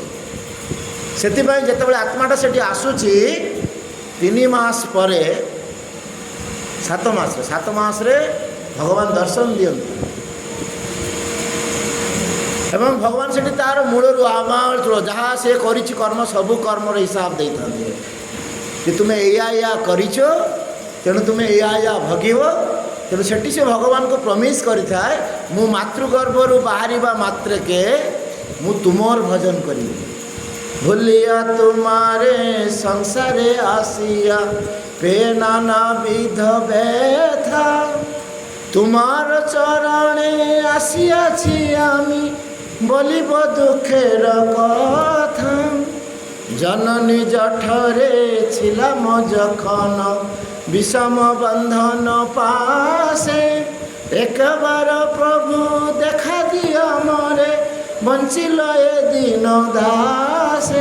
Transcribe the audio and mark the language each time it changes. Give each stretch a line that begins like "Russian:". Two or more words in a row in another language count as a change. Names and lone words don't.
Odia: ସେଥିପାଇଁ ଯେତେବେଳେ ଆତ୍ମାଟା ସେଠି ଆସୁଛି 3 ମାସ ପରେ 7 ମାସରେ ଭଗବାନ ଦର୍ଶନ ଦିଅନ୍ତି ଏବଂ ଭଗବାନ ସେଠି ତାର ମୂଳରୁ ଆମାଳ ଯାହା ସେ କରିଛି କର୍ମ ସବୁ କର୍ମର ହିସାବ ଦେଇଥାନ୍ତି କି ତୁମେ ଏଇଆ କରିଛ, ତେଣୁ ତୁମେ ଏଇଆ ଭୋଗିବ। ତେଣୁ ସେଠି ସେ ଭଗବାନଙ୍କୁ ପ୍ରମିସ୍ କରିଥାଏ, ମୁଁ ମାତୃଗର୍ଭରୁ ବାହାରିବା ମାତ୍ରକେ ମୁଁ ତୁମର ଭଜନ କରିବି।
Bangla: ভুলিয়া তোমারে সংসারে আসিয়া পেয়ে নানা বিধ ব্যথা, তোমার চরণে আসিয়াছি আমি বলিব দুঃখের কথা। জননী জঠরে ছিলাম যখন বিষম বন্ধন পাশে, একবার প্রভু দেখা দিও মরে বঞ্চিল এ দিন দাসে।